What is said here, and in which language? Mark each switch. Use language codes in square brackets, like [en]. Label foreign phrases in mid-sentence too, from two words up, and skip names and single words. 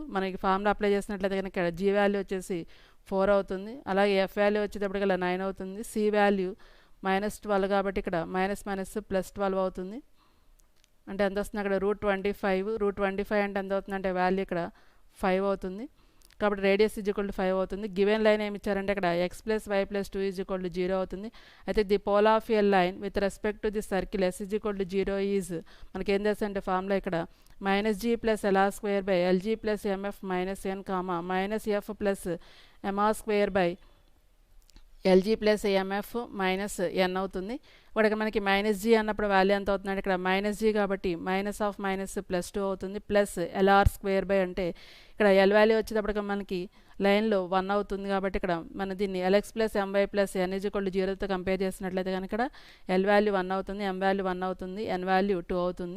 [te] మనకి [en] formula apply [te] చేసినట్లయితే కనుక ఇక్కడ g వాల్యూ వచ్చేసి 4 అవుతుంది, అలాగే f వాల్యూ వచ్చేటప్పటికల్లా 9 అవుతుంది, c వాల్యూ -12 కాబట్టి ఇక్కడ +12 అవుతుంది. అంటే ఎంత వస్తుంది అక్కడ √25 అంటే ఎంత అవుతుంది అంటే వాల్యూ ఇక్కడ 5 అవుతుంది. కాబట్టి [en] radius is equal to [te] 5 అవుతుంది. [en] given line [te] ఏమి ఇచ్చారంటే ఇక్కడ x + y + 2 [en] is equal to [te] 0 అవుతుంది. అయితే [en] the pole of a line with respect to the circle s is equal to 0 is [te] మనకి ఏం తెలుసు అంటే ఫార్ములా ఇక్కడ -g + lr² lg + mf - n, -f + mr² lg + mf - n అవుతుంది. ఇక్కడ మనకి -g అన్నప్పుడు వాల్యూ ఎంత అవుతుందంటే ఇక్కడ -g కాబట్టి -(-) +2 అవుతుంది, ప్లస్ lr² అంటే ఇక్కడ l వాల్యూ వచ్చేటప్పటికి మనకి లైన్లో 1 అవుతుంది కాబట్టి ఇక్కడ మన దీన్ని lx + my + n = 0తో కంపేర్ చేసినట్లయితే కనుక ఇక్కడ l వాల్యూ 1 అవుతుంది, m వాల్యూ 1 అవుతుంది, n వాల్యూ 2 అవుతుంది.